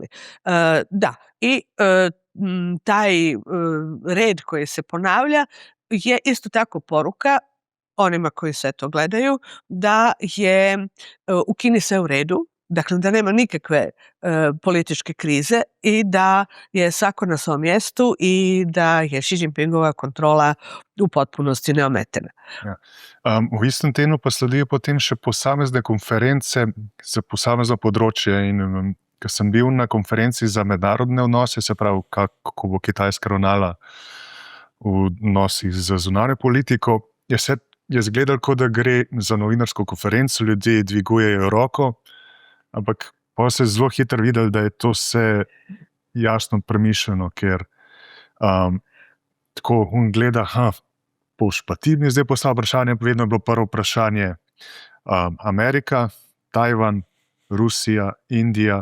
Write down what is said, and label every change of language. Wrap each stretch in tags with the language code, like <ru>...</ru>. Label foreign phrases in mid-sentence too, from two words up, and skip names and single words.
<hr>Da, i taj red koji se ponavlja je isto tako poruka onima koji sve to gledaju da je u Kini sve u redu, dakle da nema nikakve političke krize i da je svako na svom mjestu i da je Xi Jinpingova kontrola u potpunosti neometena.</hr> <sl>Ja. V istem tednu pa sledijo potem še posamezne konference za posamezno področje in ko sem bil na konferenci za mednarodne odnose, se pravi, kako bo Kitajska ravnala v odnosih z zunanjo politiko, je izgledalo, kot da gre za novinarsko konferenco, ljudje dvigujejo roko, ampak pa se je zelo hitro videlo, da je to vse jasno premišljeno, ker tako on gleda, boš pa ti mi zdaj poslal vprašanje, vedno je bilo prvo vprašanje Amerika, Tajvan, Rusija, Indija.</sl>